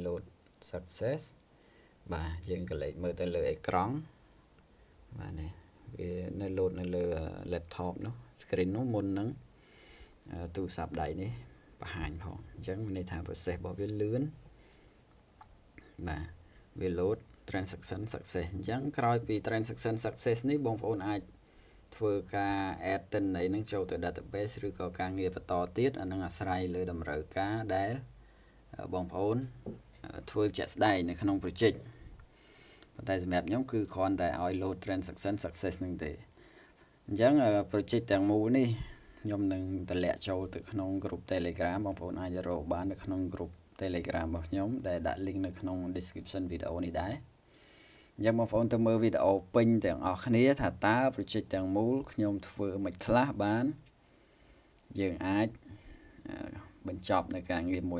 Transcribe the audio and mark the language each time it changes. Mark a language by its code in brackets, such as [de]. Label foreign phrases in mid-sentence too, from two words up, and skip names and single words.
[en] load success [km] បាទយើងក៏លេខមើលទៅលើអេក្រង់បាទនេះវានៅ load នៅលើ laptop នោះ screen នោះមុននឹងទូរស័ព្ទដៃនេះបង្ហាញផងអញ្ចឹងមានន័យថា process របស់វាលឿនបាទវា [en] load transaction success [km] អញ្ចឹងក្រោយពី [en] transaction success [km] នេះ បងប្អូនអាចធ្វើការ add ទិន្នន័យនឹងចូលទៅ database ឬក៏ការងារបន្តទៀតអានឹងអាស្រ័យលើតម្រូវការដែលបងប្អូនធ្វើជាក់ស្ដែងនៅក្នុង project ប៉ុន្តែសម្រាប់ខ្ញុំគឺគ្រាន់តែឲ្យ [en] load transaction success [km] នឹងទេ អញ្ចឹង project ទាំងមូលនេះខ្ញុំនឹងតម្លាក់ចូលទៅក្នុង group Telegram បងប្អូនអាចរកបាននៅក្នុង group Telegram របស់ខ្ញុំដែលដាក់ link នៅក្នុង description វីដេអូនេះដែរអញ្ចឹងបងប្អូន ទៅមើលវីដេអូពេញទាំងអស់គ្នាថាតើ project ទាំងមូលខ្ញុំធ្វើមិនខ្លះបានយើងអាចបញ្ចប់នៅការងារមួយ